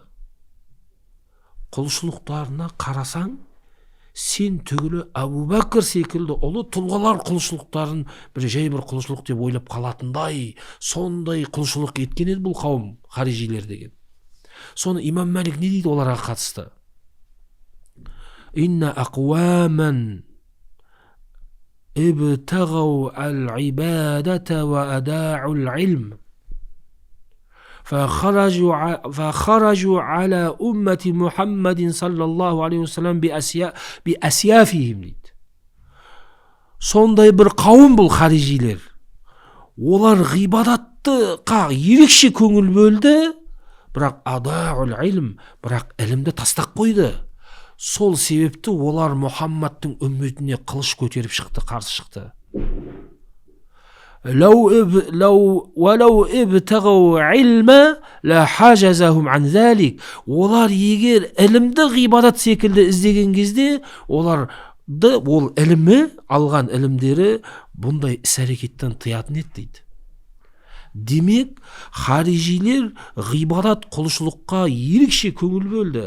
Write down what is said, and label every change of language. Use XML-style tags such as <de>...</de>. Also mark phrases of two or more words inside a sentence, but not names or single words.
<kk>Құлшылықтарына қарасаң, сен түгілі Абу Бәкір секілді ұлы тұлғалар құлшылықтарын жай бір құлшылық деп ойлап қалатындай, сондай құлшылық еткен еді бұл қауым, харижилер деген. Соны имам Малик не дейді оларға қатысты?</kk> <ar>إن أقواما ابتغوا العبادة و أضاعوا العلم فخرجوا على أمة محمد صلى الله عليه وسلم بأسيافهم дейді.</ar> <kk>Сондай бір қауым бұл харижилер. Олар ғибадаттыға ерекше көңіл бөлді, бірақ</kk> <ar>أضاعوا العلم,</ar> <kk>бірақ ілімді тастап қойды. Сол себепті олар Мұхаммадтың үмметіне қылыш көтеріп шықты, қарсы шықты.</kk> <ar>ولو ابتغوا علما لحجزهم عن ذلك.</ar> <kk>Олар егер ілімді ғибадат секілді іздеген кезде, ол ілімі, алған ілімдері бұндай іс-әрекеттен тыятын еді дейді. Демек, харижилер ғибадат, құлшылыққа ерекше көңіл бөлді.</kk>